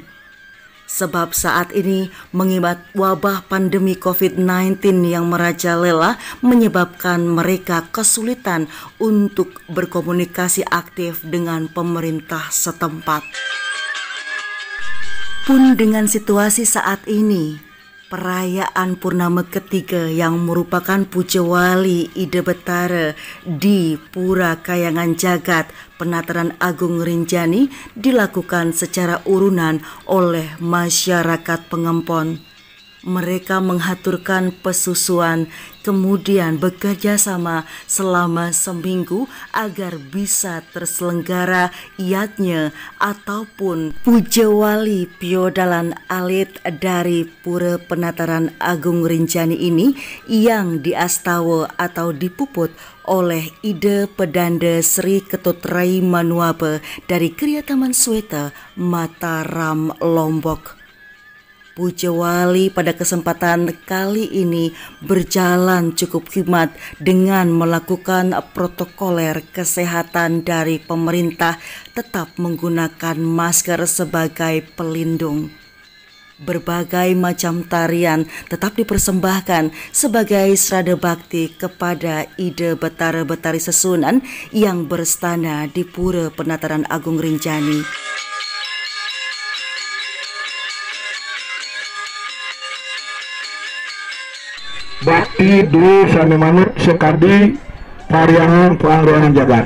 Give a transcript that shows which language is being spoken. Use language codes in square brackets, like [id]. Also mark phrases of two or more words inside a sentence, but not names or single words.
[id] Sebab saat ini mengibat wabah pandemi COVID-19 yang merajalela menyebabkan mereka kesulitan untuk berkomunikasi aktif dengan pemerintah setempat. Pun dengan situasi saat ini, perayaan Purnama ketiga yang merupakan Puja Wali Ida Betara di Pura Kayangan Jagat Penataran Agung Rinjani dilakukan secara urunan oleh masyarakat pengempon. Mereka menghaturkan pesusuan, kemudian bekerja sama selama seminggu agar bisa terselenggara yatnya ataupun pujewali [ban] piodalan alit [id] dari Pura Penataran Agung Rinjani ini yang diastawa atau dipuput oleh ide pedanda Sri Ketut Rai Manuabe dari Kriya Taman Sweta, Mataram, Lombok. Pujewali pada kesempatan kali ini berjalan cukup khidmat dengan melakukan protokoler kesehatan dari pemerintah, tetap menggunakan masker sebagai pelindung. Berbagai macam tarian tetap dipersembahkan sebagai srada bakti kepada [ban] ide betara-betari [id] Sesunan yang berstana di Pura Penataran Agung Rinjani. [ban] Bakti dulu sami manut sekadi pariangan pangruangan jagat.